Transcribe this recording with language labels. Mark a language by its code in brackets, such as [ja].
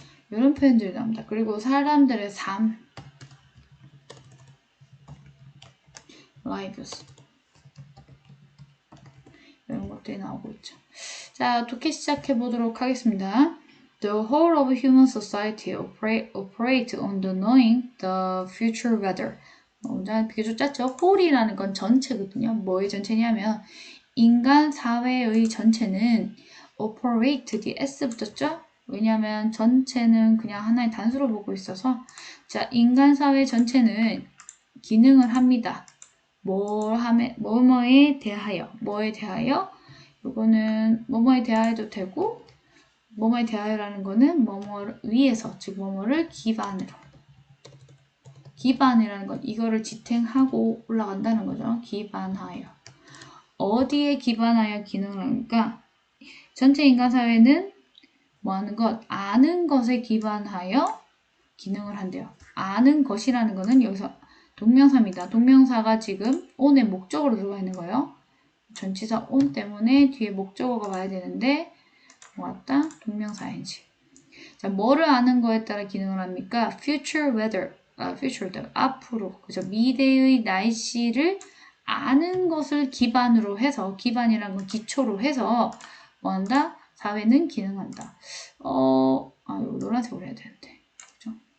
[ko] 이런 표현들이 나옵니다. 그리고 사람들의 삶, lives. 이런 것들이 나오고 있죠. 자, 독해 시작해 보도록 하겠습니다. [en] The whole of human society operate on the knowing the future weather. [ko] 문장 비교적 짧죠? whole이라는 건 전체거든요. 뭐의 전체냐면 인간 사회의 전체는 operate, 뒤에 s 붙었죠? 왜냐하면 전체는 그냥 하나의 단수로 보고 있어서 자, 인간 사회 전체는 기능을 합니다. 뭐뭐에 대하여, 뭐에 대하여? 요거는 뭐뭐에 대하여도 되고 뭐뭐에 대하여라는 거는 뭐뭐 위에서, 즉 뭐뭐를 기반으로. 기반이라는 건 이거를 지탱하고 올라간다는 거죠. 기반하여. 어디에 기반하여 기능을 하니까 전체 인간 사회는 뭐 하는 것? 아는 것에 기반하여 기능을 한대요. 아는 것이라는 거는 여기서 동명사입니다. 동명사가 지금 on의 목적으로 들어가 있는 거예요. 전치사 on 때문에 뒤에 목적어가 와야 되는데 뭐 왔다? 동명사 ing. 자, 뭐를 아는 거에 따라 기능을 합니까? [en] future weather, future weather, [ko] 앞으로, 그죠? 미래의 날씨를 아는 것을 기반으로 해서, 기반이라는 건 기초로 해서 뭐 한다? 사회는 기능한다. 이거 노란색으로 해야 되는데. 그죠?